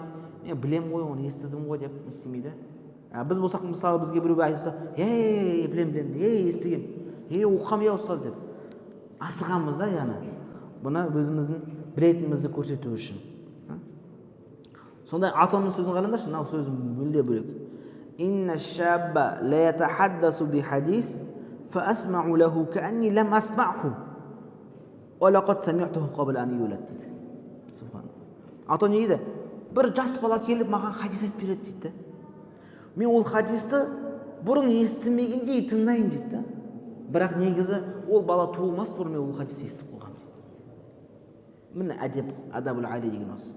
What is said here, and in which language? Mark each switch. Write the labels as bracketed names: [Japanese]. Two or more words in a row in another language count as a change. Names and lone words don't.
[Kazakh] Мен білем ғой, оны естідім ғой деп істемейді. Біз болсақ, мысалы, бізге біреу айтса, білем, естігем, оқығам ұстаз деп асығамыз да, яғни бұны өзіміздің білетінімізді көрсету үшін. Сондай Атаның сөзін қараңдаршы, мынау сөз мүлде бөлек. [Arabic] إن الشاب ليتحدث بالحديث فأسمع له كأني لم أسمعه ولقد سمعته قبل أن يولد дейді. [Kazakh] Ата не дейді? Бір жас бала келіп маған хадис айтып береді дейді. Мен ол хадисті бұрын естімегендей тыңдаймын дейді. Бірақ негізі ол бала туылмас бұрын мен ол хадисті естіп қойғам дейді. Міне әдеп, [Arabic] الأدب العالي [Kazakh] деген осы.